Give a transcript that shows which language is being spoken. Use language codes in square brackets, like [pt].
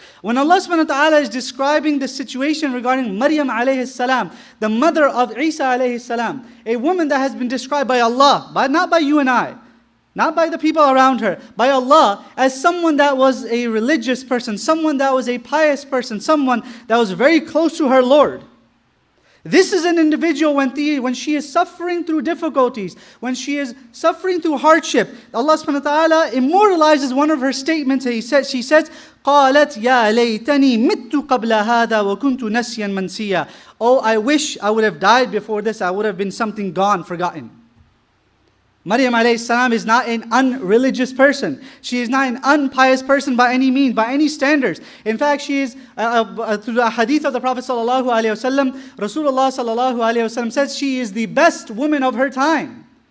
[en] When Allah subhanahu wa ta'ala is describing the situation regarding Maryam alayhi salam, the mother of Isa alayhi salam, a woman that has been described by Allah, not by you and I, not by the people around her, by Allah, as someone that was a religious person, someone that was a pious person, someone that was very close to her Lord. This is an individual when she is suffering through difficulties, when she is suffering through hardship. Allah subhanahu wa ta'ala immortalizes one of her statements. She says, [ar] قالت يا ليتني مت قبل هذا وكنت نسيا منسيا. [en] Oh, I wish I would have died before this. I would have been something gone, forgotten. Maryam alayhi salam is not an unreligious person. She is not an unpious person by any means, by any standards. In fact, she is, through the hadith of the Prophet sallallahu alaihi wasallam, Rasulullah sallallahu alaihi wasallam says she is the best woman of her time.